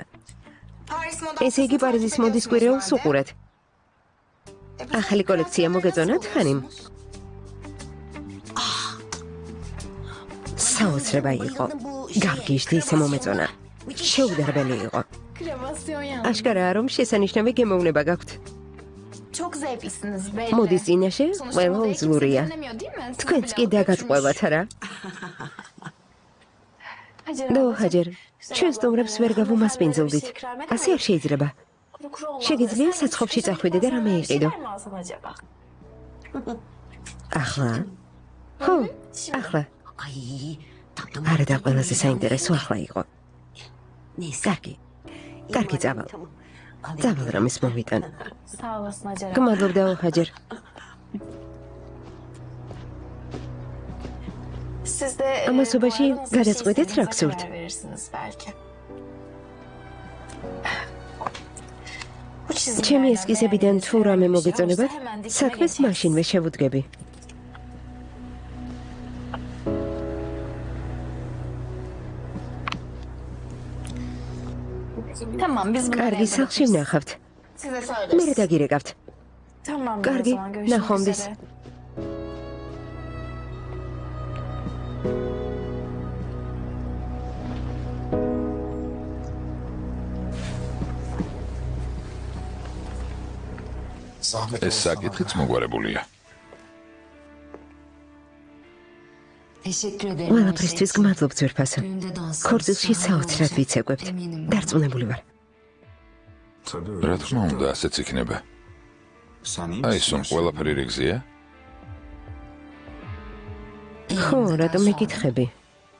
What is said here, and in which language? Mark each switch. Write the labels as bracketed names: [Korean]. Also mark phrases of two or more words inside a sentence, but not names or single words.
[Turkish] Paris moda [Georgian] ესე იგი პარიზის მოდის კვირეულს უყურეთ. ახალი კოლექცია მოგეწონათ ხანიმ? საოცრება იყო. გარგიშდი ისე მომეწონა. შეუდარებელი იყო. [Turkish] kremasyon yani. [Georgian] აშკარაა რომ შესანიშნავი გემოვნება გაქვთ. [Turkish] Çok zevklisiniz belli. [Georgian] მოდის წინაშე, [Turkish] Sonuçta [Georgian] ყველა [Turkish] modayı kimse [Georgian] უძლურია. [Turkish] dinlemiyor, değil mi? Siz [Georgian] თქვენც [Turkish] bile [Georgian] კი [Turkish] götürmüş. [Georgian] დაგაწყვევათ რა? [Turkish] Hacer დო abla, [Georgian] ჰაჯერ, ჩვენ სტუმრებს ვერ გავუმასპინძლდით. ასე არ შეიძლება. [Turkish] Kuru kuru olmaz. [Georgian] შეგიძლია [Turkish] Sen [Georgian] საცხობში [Turkish] bir [Georgian] წახვიდე და რამე [Turkish] bir şeyler [Georgian] იყიდო. [Turkish] mi alsam acaba? [Georgian] ახლა? ხო, ახლა. არა და ყველაზე საინტერესო ახლა იყო. კარგი. კარგი წავალ. წავალ რამეს მომიტან. [Turkish] Sağ olasın Hacer abla. [Georgian] გმადლობ და ჰაჯერ. [Turkish] Siz de [Georgian] ამასობაში [Turkish] bu arada nasıl bir şey [Georgian] გადაწყვეტეთ რა [Turkish] istediğinize [Georgian] გსურთ. [Turkish] karar verirsiniz belki. Bu çizimlerden [Georgian] ჩემი ესკიზებიდან [Turkish] beğendiğiniz [Georgian] თუ რამე [Turkish] herhangi bir şey [Georgian] მოგეწონებათ, [Turkish] olursa hemen dikime [Georgian] საქმეს [Turkish] geçeriz. [Georgian] მაშინვე შევუდგები. [Turkish] Tamam biz bunları [Georgian] კარგი, [Turkish] evde [Georgian] სახლში [Turkish] bakarız. [Georgian] ვნახავთ. [Turkish] Size [Georgian] მერე [Turkish] söyleriz. [Georgian] დაგირეკავთ. [Turkish] Tamam o [Georgian] კარგი, [Turkish] zaman görüşmek [Georgian] ნახვამდის. [Turkish] üzere. [Georgian] ეს საკითხიც მოგვარებულია. [Turkish] Teşekkür ederim. [Georgian] ყველაფრისთვის გმადლობ ძვირფასო. [Turkish] Düğünde dans. [Georgian] ქორწილში საოცრად ვიცეკვებთ. დარწმუნებული ვარ. რა თქმა უნდა, ასეც იქნება. Aysun, ყველაფერი რიგზია? ხო, რატომ მეკითხები?